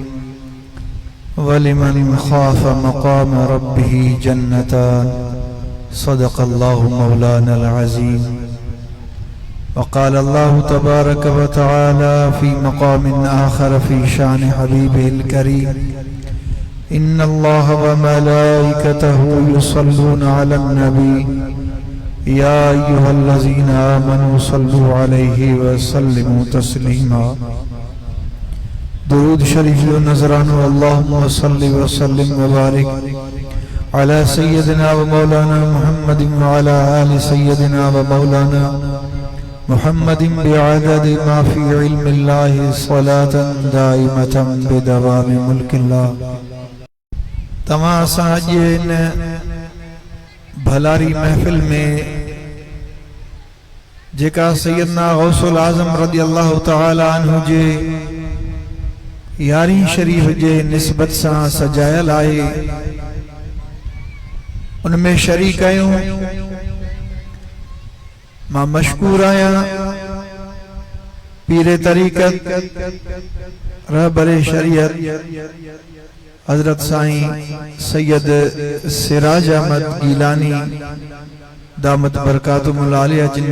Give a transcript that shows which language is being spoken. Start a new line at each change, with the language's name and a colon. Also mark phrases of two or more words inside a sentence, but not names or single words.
Arabic: ولمن خاف مقام ربه جنتان صدق الله مولانا العظيم وقال الله تبارك وتعالى في مقام آخر في شأن حبيبه الكريم إن الله وملائكته يصلون على النبي يا أيها الذين آمنوا صلوا عليه وسلموا تسليما.
Sindhi: दुरूद शरीफ लो नजरानो
Arabic: اللهم صل وسلم وبارك على سيدنا ومولانا محمد وعلى آل سيدنا ومولانا محمد بعدد ما في علم الله صلاة دائمة بدوام ملك الله.
Sindhi: तमां असां अॼु इन भलारी महफिल में जेका सैयदना गौसुल आज़म
Arabic: رضي الله تعالى عنه
Sindhi: जे यारी शरीफ जे निस्बत सां सजायल आहे उनमें शरीक आहियूं। मां मशकूर आहियां पीरे तरीक़त रहबरे शरीयत हजरत साईं सैयद सिराज अहमद गीलानी
Arabic: دامت بركاته العالية